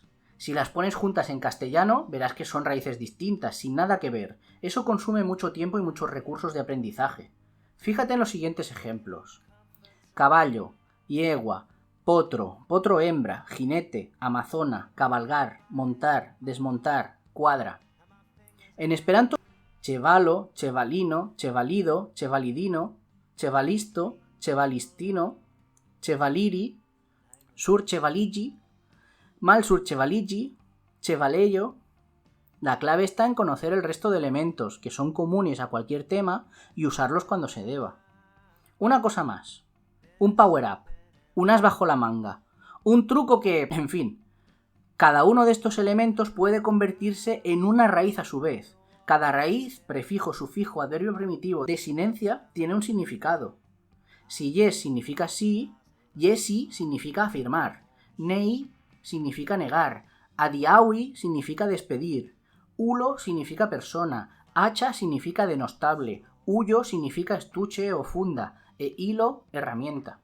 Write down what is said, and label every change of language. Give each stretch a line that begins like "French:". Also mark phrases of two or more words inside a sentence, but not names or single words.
Spanish: Si las pones juntas en castellano, verás que son raíces distintas, sin nada que ver. Eso consume mucho tiempo y muchos recursos de aprendizaje. Fíjate en los siguientes ejemplos. Caballo, yegua, potro, potro hembra, jinete, amazona, cabalgar, montar, desmontar, cuadra. En esperanto,
Esperanto: chevalo, chevalino, chevalido, chevalidino, chevalisto, chevalistino, chevaliri, sur chevaligi, mal sur chevaligi, chevaleyo.
Spanish: La clave está en conocer el resto de elementos que son comunes a cualquier tema y usarlos cuando se deba. Una cosa más. Un power-up, un as bajo la manga, un truco que, en fin, cada uno de estos elementos puede convertirse en una raíz a su vez. Cada raíz, prefijo, sufijo, adverbio primitivo, desinencia, tiene un significado. Si yes significa sí, yesi significa afirmar, nei significa negar, adiaui significa despedir, ulo significa persona, hacha significa denostable, huyo significa estuche o funda, e hilo, herramienta.